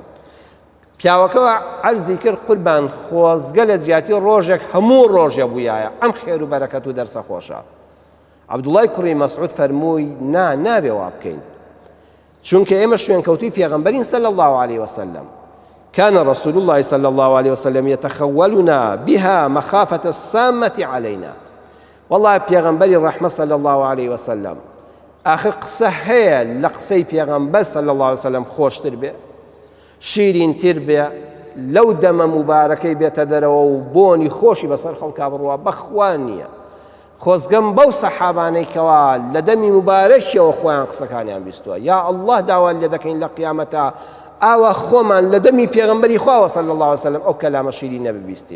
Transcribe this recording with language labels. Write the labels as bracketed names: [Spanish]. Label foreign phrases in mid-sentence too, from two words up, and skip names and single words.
[Central Kurdish] پیاوەکەوە عەرزی کرد قوربان خۆزگە لە جیاتی ڕۆژێک هەموو ڕۆژێ بوویایە ئەم خێر و بەرەکەت و دەرسە خۆشە. عەبدوڵڵای کوڕی مەسعود فەرمووی نابێ وا بکەین، چونکە ئێمە شوێنکەوتوی پێغەمبەرین [Arabic] صلی الله عليه وسلم. كان رسول الله صلى الله عليه وسلم يتخولنا بها مخافة السامة علينا. [Central Kurdish] والله پێغەمبەری ڕەحمەت [Arabic] صلى الله عليه وسلم [Central Kurdish] آخر قسە هەیە لە قسەی پێغەمبەر [Arabic] صلى الله عليه وسلم [Central Kurdish] خۆشتر بێ، شیرینتر بێ، لەو دەمە مبارەکەی بێتە دەرەوە و بۆنی خۆشی بەسەر خەڵکا بڕوە بەخوا نییە. خۆزگەم بەو سەحابانەی کەوا لە دەمی مبارەکیەوە خۆیان قسەکانیان بیستووە، [Arabic] یا الله [Central Kurdish] داوا لێ دەکەین لە قیامەتە ئاوا خۆمان لە دەمی پێغەمبەری خواوە [Arabic] صلی الله عليه وسلم [Central Kurdish] ئەو کەلامە شیرینە ببیستین.